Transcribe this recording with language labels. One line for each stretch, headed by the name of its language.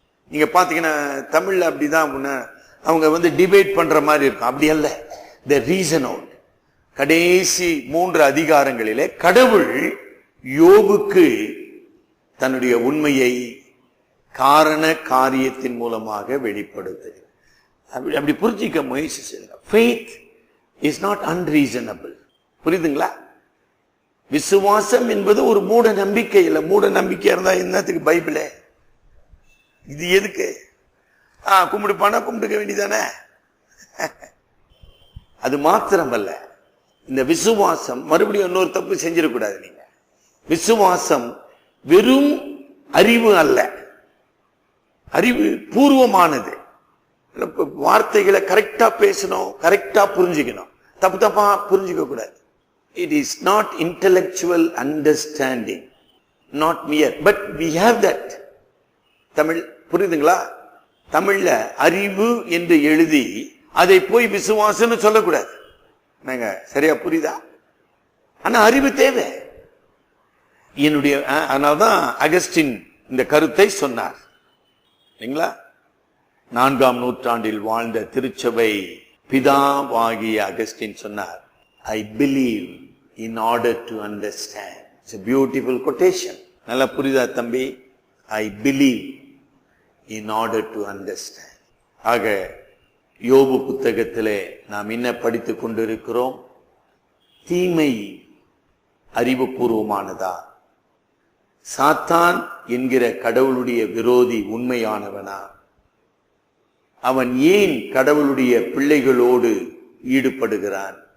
Tamil: நீங்க பாத்தீங்கன்னா தமிழ்ல அப்படிதான் அவங்க டிபேட் பண்ற மாதிரி இருக்கும். அப்படி அல்ல.
English: The reason out.
Tamil: கடைசி 3 அதிகாரங்களிலே கடவுள் யோபுக்கு தன்னுடைய உண்மையை காரண காரியத்தின் மூலமாக வெளிப்படுத்துகிறார். அப்படி புரிஞ்சிக்க முயற்சி செய்யுங்க.
English: faith is not unreasonable.
Tamil: புரியுதுங்களா? விசுவாசம் என்பது ஒரு மூட நம்பிக்கை இல்லை. மூட நம்பிக்கை இருந்தா என்னத்துக்கு பைபிளே? இது எதுக்கு? கும்பிடுப்பானா கும்பிடுக்க வேண்டியதானே? அது மாத்திரமல்ல, இந்த விசுவாசம் மறுபடியும் இன்னொரு தப்பு செஞ்சிடக்கூடாது. நீங்க விசுவாசம் வெறும் அறிவு அல்ல, அறிவு பூர்வமானது. வார்த்தைகளை கரெக்டா பேசணும், கரெக்டா புரிஞ்சுக்கணும், தப்பு தப்பா புரிஞ்சுக்க கூடாது.
English: It is not intellectual understanding, not mere, but we have that.
Tamil: Tamil புரியுதுங்களா? தமிழ்ல அறிவு என்று எழுதி அதை போய் விசுவாசம்னு சொல்லக்கூடாது. நாங்க சரியா புரியுதா? ஆனா அறிவு தேவை. என்னுடைய அதனால்தான் அகஸ்டின் இந்த கருத்தை சொன்னார் இல்லைங்களா? 4ஆம் நூற்றாண்டில் வாழ்ந்த திருச்சபை பிதாவாகிய அகஸ்டின் சொன்னார்,
English: I believe in order to understand. It's a beautiful quotation.
Tamil: நல்லா புரியுதா தம்பி?
English: I believe in order to understand.
Tamil: ஆக யோபு புத்தகத்திலே நாம் என்ன படித்துக் கொண்டிருக்கிறோம்? தீமை அறிவுபூர்வமானதா? சாத்தான் என்கிற கடவுளுடைய விரோதி உண்மையானவனா? அவன் ஏன் கடவுளுடைய பிள்ளைகளோடு ஈடுபடுகிறான்?